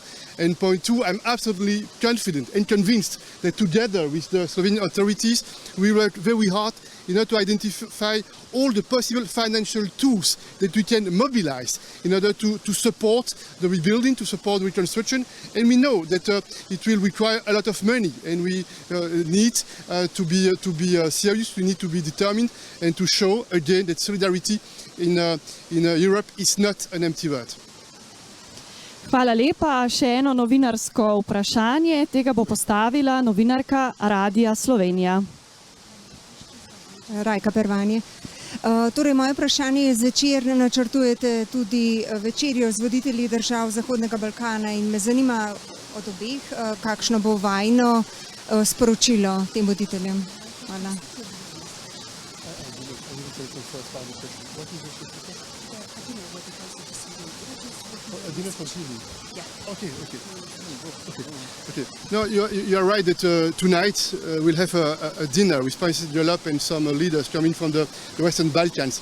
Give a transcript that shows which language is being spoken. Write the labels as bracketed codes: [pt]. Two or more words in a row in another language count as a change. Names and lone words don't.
[en] And point two, I'm absolutely confident and convinced that together with the Slovenian authorities, we work very hard in order to identify all the possible financial tools that we can mobilize in order to support the rebuilding, to support the reconstruction. And we know that it will require a lot of money, and we need to be serious, we need to be determined, and to show again that solidarity in Europe is not an empty word. [sl] Hvala lepa. Še eno novinarsko vprašanje. Tega bo postavila novinarka Radia Slovenija. Rajka Pervanje. Torej, moje vprašanje je, zvečer načrtujete tudi večerjo z voditelji držav Zahodnega Balkana in me zanima od obeh, kakšno bo vajino sporočilo tem voditeljem. Hvala. [en] Okay. No, you are right that tonight we'll have a dinner with President Gallop and some leaders coming from the Western Balkans.